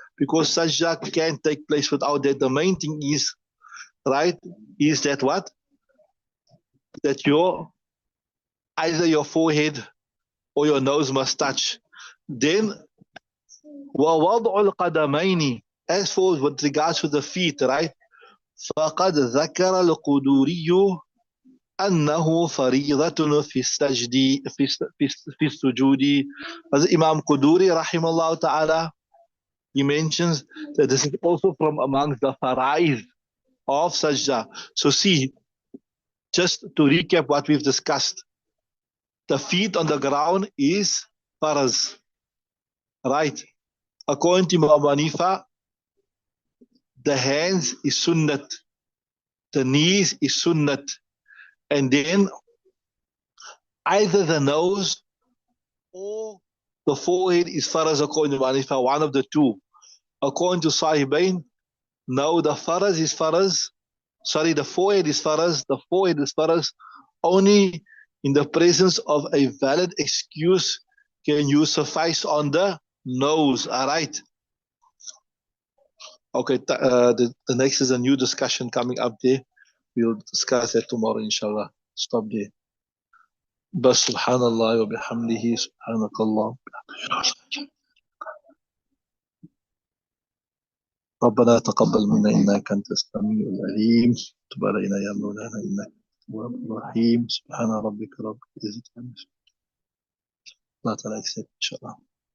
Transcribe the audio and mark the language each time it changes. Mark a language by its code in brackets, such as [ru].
[en] Because sajda can't take place without that. The main thing is, right, is that what? That either your forehead or your nose must touch. Then, [ar] وَوَضْعُ الْقَدَمَيْنِ, [en] as for with regards to the feet, right? [ar] فَقَدْ ذَكَرَ الْقُدُورِيُّ أنه فريضة في السجد في السجود. [en] As Imam Quduri rahimahullah ta'ala, he mentions that this is also from amongst the faraiz of sajda. So see, just to recap what we've discussed. The feet on the ground is faraz. Right. According to Imam Hanifa, the hands is sunnat. The knees is sunnat. And then either the nose or the forehead is faraz according to Imam Hanifa, one of the two. According to Sahibain, no, the forehead is faraz. The forehead is faraz. The forehead is faraz only in the presence of a valid excuse can you suffice on the nose. All right. Okay, the next is a new discussion coming up there. We'll discuss that tomorrow, inshallah. Stop there. [ar] بس سبحان الله وبحمده سبحانك الله ربنا تقبل منا إنك أنت السميع العليم تب علينا يا مولانا إنك التواب الرحيم سبحان ربك رب العزة عما يصفون الله تعالى يكسب إن شاء الله.